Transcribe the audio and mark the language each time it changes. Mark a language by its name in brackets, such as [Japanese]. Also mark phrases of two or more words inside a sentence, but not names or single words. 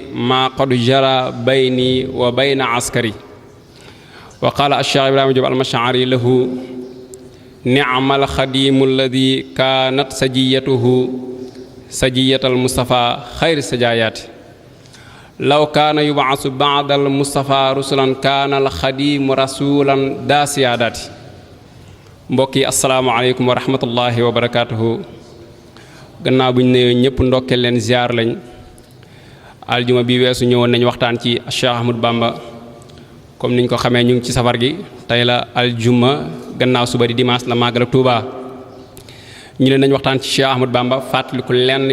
[Arabic] ما قد جرى بيني وبين عسكري وقال الشيخ إبراهيم جوب المشاعري له نعم الخديم الذي كانت سجيته سجية المصطفى خير السجايات لو كان يبعث بعد المصطفى رسلا كان الخديم رسولا دا سيادات mbokki السلام عليكم ورحمة الله و [Wolof] barakaatuhu gannaaw bu ñu nee ñëpp ndokkeel leen ziar lañ aljuma bi weesu ñëwoon nañ waxtaan ci Cheikh Ahmadou Bamba comme niñ ko xamee ñu ngi ci safar gi tey la aljuma gannaaw suba di dimanche la màggal Tuuba ñu leen nañ waxtaan ci Cheikh Ahmadou Bamba fàttaliku lenn